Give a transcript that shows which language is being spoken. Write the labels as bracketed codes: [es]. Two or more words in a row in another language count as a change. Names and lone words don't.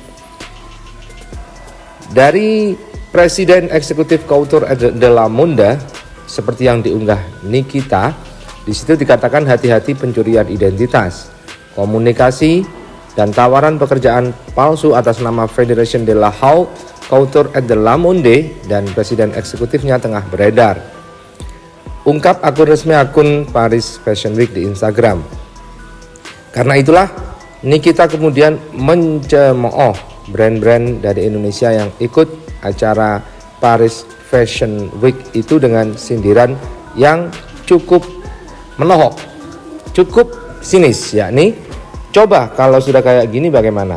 [id] Dari Presiden Eksekutif Couture de la Monde, seperti yang diunggah Nikita, di situ dikatakan hati-hati pencurian identitas, komunikasi, dan tawaran pekerjaan palsu atas nama Federation de la Haute Couture et de la Monde dan presiden eksekutifnya tengah beredar. Ungkap akun resmi akun Paris Fashion Week di Instagram. Karena itulah Nikita kemudian mencemooh brand-brand dari Indonesia yang ikut acara Paris Fashion Week itu dengan sindiran yang cukup menohok, cukup sinis, yakni, coba kalau sudah kayak gini bagaimana?